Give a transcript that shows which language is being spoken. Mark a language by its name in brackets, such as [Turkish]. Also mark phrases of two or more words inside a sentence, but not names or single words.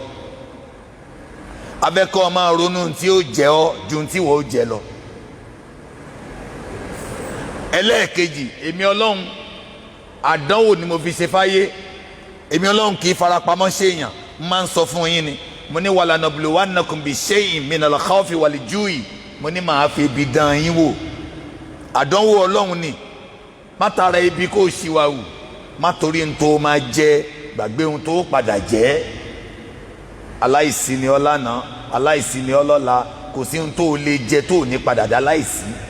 [Yoruba] abẹ́kọ́ ọ máa ronú tí ó jẹ ọ́ ju ohun tí wọ́n ó jẹ lọ. ẹlẹ́ẹ̀kejì, èmi Ọlọ́run àdánwò ni mo fi ṣe fáyé. èmi Ọlọ́run kì í farapamọ́ ṣèèyàn, máa ń sọ fún yín ni. mo ní [Arabic] ولنبلونكم بشيء من الخوف والجوع. [Yoruba] mo ní màá fi ibi dán yín wò. àdánwò Ọlọ́run ni. má tara ibi kó ṣìwàwù, má torí ohun tó máa jẹ gbàgbé ohun tó padà jẹ. aláìsí ni ọ́ lánàá, aláìsí ni ọ́ lọ́la, kò sí ohun tó lè jẹ tó ní padà dá láìsí.